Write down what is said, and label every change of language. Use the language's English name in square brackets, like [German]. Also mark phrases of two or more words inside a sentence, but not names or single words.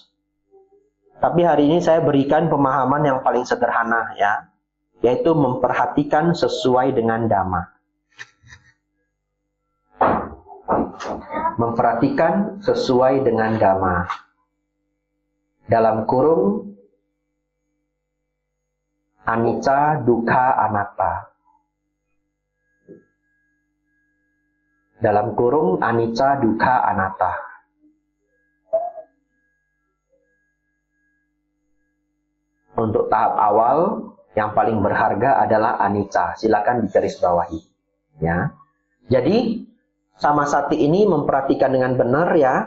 [Indonesian] Tapi hari ini saya berikan pemahaman yang paling sederhana ya, yaitu memperhatikan sesuai dengan Dhamma. Memperhatikan sesuai dengan Dhamma. Dalam kurung [Pali] anicca, dukkha, anatta. [Indonesian] Dalam kurung [Pali] anicca, dukkha, anatta. [Indonesian] Untuk tahap awal yang paling berharga adalah anicca. Silakan digarisbawahi ya. Jadi samasati ini memperhatikan dengan benar ya.